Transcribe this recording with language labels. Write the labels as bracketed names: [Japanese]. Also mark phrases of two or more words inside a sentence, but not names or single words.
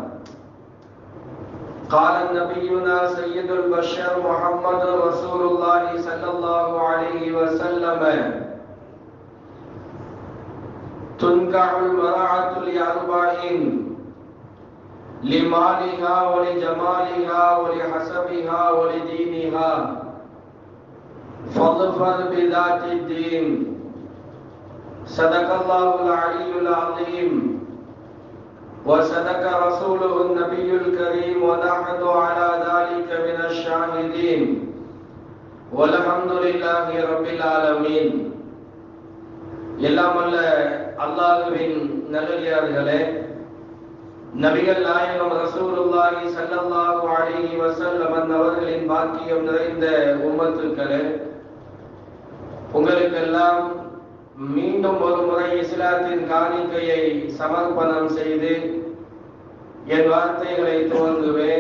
[Arabic] قال نبينا سيد البشر محمد رسول الله صلى الله عليه وسلم: تنكح المرأة لأربع: لمالها ولجمالها ولحسبها ولدينها، فاظفر بذات الدين. صدق الله العلي العظيم وصدق رسوله النبي الكريم ونحن على ذلك من الشاهدين والحمد لله رب العالمين. [Tamil] எல்லாம் வல்ல அல்லாஹ்வின் நல்லடியார்களே, நபிகள் நாயகம் [Arabic] رسول الله صلى الله عليه وسلم [Tamil] அவர்களின் பாக்கியம் நிறைந்த உம்மத்துக்களே, உங்களுக்கெல்லாம் மீண்டும் ஒரு முறை இஸ்லாத்தின் காணிக்கையை சமர்ப்பணம் செய்து என் வார்த்தைகளை துவங்குவேன்.